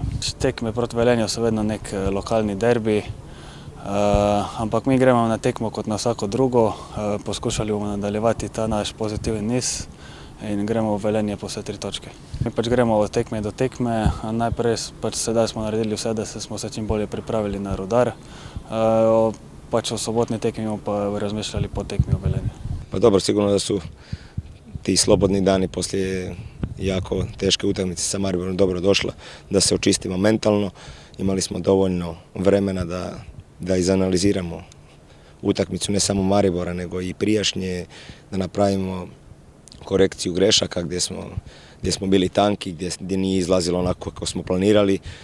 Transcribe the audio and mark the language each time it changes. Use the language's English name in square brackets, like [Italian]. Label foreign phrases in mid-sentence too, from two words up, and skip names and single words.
[Slovenian] Tekme proti Velenju so vedno nek lokalni derbi, ampak mi gremo na tekmo kot na vsako drugo, poskušali bomo nadaljevati ta naš pozitiven niz in gremo v Velenje po vse 3 točke. Mi pač gremo od tekme do tekme, najprej pač sedaj smo naredili vse, da smo se čim bolje pripravili na Rudar, pač o sobotni tekmi bomo pa razmišljali po tekmi u Velenju. [Croatian] Pa dobro, sigurno da su ti slobodni dani poslije jako teške utakmice sa Mariborom dobro došla, da se očistimo mentalno. Imali smo dovoljno vremena da izanaliziramo utakmicu ne samo Maribora nego i prijašnje, da napravimo korekciju grešaka gdje smo bili tanki, gdje nije izlazilo onako kako smo planirali,